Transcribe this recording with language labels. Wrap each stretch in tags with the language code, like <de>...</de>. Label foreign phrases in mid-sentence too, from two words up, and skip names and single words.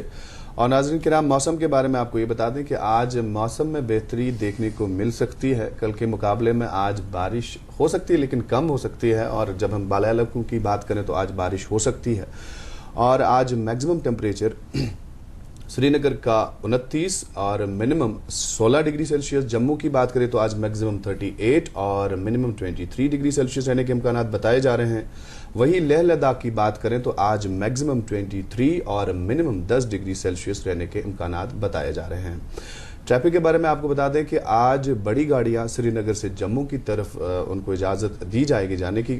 <ur>اور ناظرین کرام، موسم کے بارے میں آپ کو یہ بتا دیں کہ آج موسم میں بہتری دیکھنے کو مل سکتی ہے. کل کے مقابلے میں آج بارش ہو سکتی ہے لیکن کم ہو سکتی ہے، اور جب ہم بالا علاقوں کی بات کریں تو آج بارش ہو سکتی ہے. اور آج میکسیمم ٹیمپریچر سری نگر کا 29 اور منیمم 16 ڈگری سیلسیس. جموں کی بات کریں تو آج میکسیمم 38 اور منیمم 23 ڈگری سیلسیس رہنے کے امکانات بتائے جا رہے ہیں. وہی لیہ لداخ کی بات کریں تو آج میکسیمم 23 اور منیمم 10 ڈگری سیلسیس رہنے کے امکانات بتائے جا رہے ہیں. ٹریفک کے بارے میں آپ کو بتا دیں کہ آج بڑی گاڑیاں سری نگر سے جموں کی طرف ان کو اجازت دی جائے گی جانے کی.</ur>